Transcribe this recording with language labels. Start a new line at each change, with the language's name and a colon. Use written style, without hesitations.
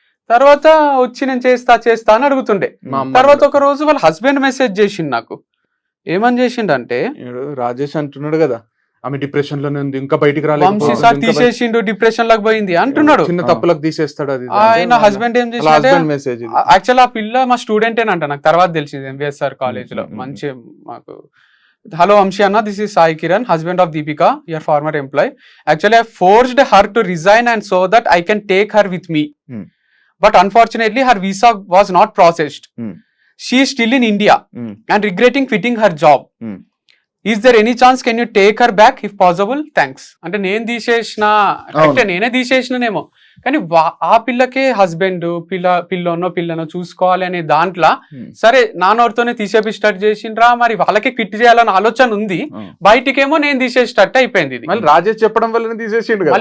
Telugu: తర్వాత వచ్చి నేను చేస్తా అని అడుగుతుండే. తర్వాత ఒక రోజు వాళ్ళ హస్బెండ్ మెసేజ్ చేసిండు నాకు. ఏమని చేసిండు అంటే, రాజేష్ అంటున్నాడు కదా ఆమె డిప్రెషన్ లోనే ఉంది, ఇంకా బయటికి రాలేదు, తీసేసిండు, డిప్రెషన్ లాగా పోయింది అంటున్నాడు. చిన్న తప్పులకు తీసేస్తాడు అది. ఆయన హస్బెండ్ ఏం చేసి, యాక్చువల్ ఆ పిల్ల మా స్టూడెంటేనంట, నాకు తర్వాత తెలిసింది ఎంవిఎస్ఆర్ కాలేజ్ లో. మంచి మాకు,
English: hello Amshi Anna, this is Sai Kiran, husband of Deepika, your former employee. Actually I forced her to resign and so that I can take her with me. But unfortunately her visa was not processed. She is still in India and regretting quitting her job. Is there any chance can you take her back if possible? Thanks.
Telugu: అంటే నేను తీసేసిన అంటే నేనే తీసేసినేమో, కానీ ఆ పిల్లకే husband పిల్లనో చూసుకోవాలి అనే దాంట్లో సరే నాన్నోడితోనే తీసేపి స్టార్ట్ చేసిండ్రా, మరి వాళ్ళకే క్విట్ చేయాలని ఆలోచన ఉంది, బయటికేమో నేను తీసేసేటట్టు అయిపోయింది. మళ్ళీ రాజేష్ చెప్పడం వల్ల తీసేసిండు.